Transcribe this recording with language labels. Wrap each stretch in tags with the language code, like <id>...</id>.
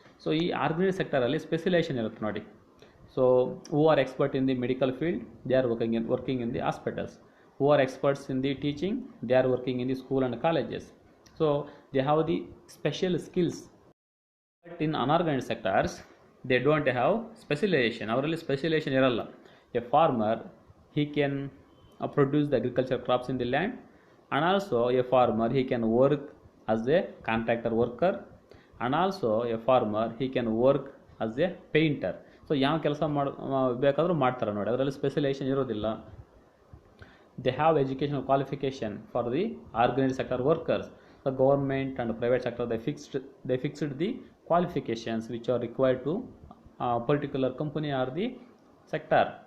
<kn>So ಈ organised ಸೆಕ್ಟರಲ್ಲಿ specialisation ಇರುತ್ತೆ ನೋಡಿ.</kn> <en>So who are expert in the medical field they are working in the hospitals. Who are experts in the teaching they are working in the school and colleges. So they have the special skills. But in unorganised sectors they don't have specialisation.</en> <kn>ಅವರಲ್ಲಿ specialisation ಇರಲ್ಲ.</kn> <en>A farmer he can produce the agriculture crops in the land, and also a farmer he can work as a contractor worker, and also a farmer he can work as a painter.</en> <kn>So ಯಾವ ಕೆಲಸ ಬೇಕಾದರೂ ಮಾಡ್ತಾರೆ ನೋಡಿ, ಅದರಲ್ಲಿ specialisation ಇರೋದಿಲ್ಲ.</kn> <en>They have educational qualification for the organised sector workers. The government and private sector they fixed the qualifications which are required to particular company or the sector.</en>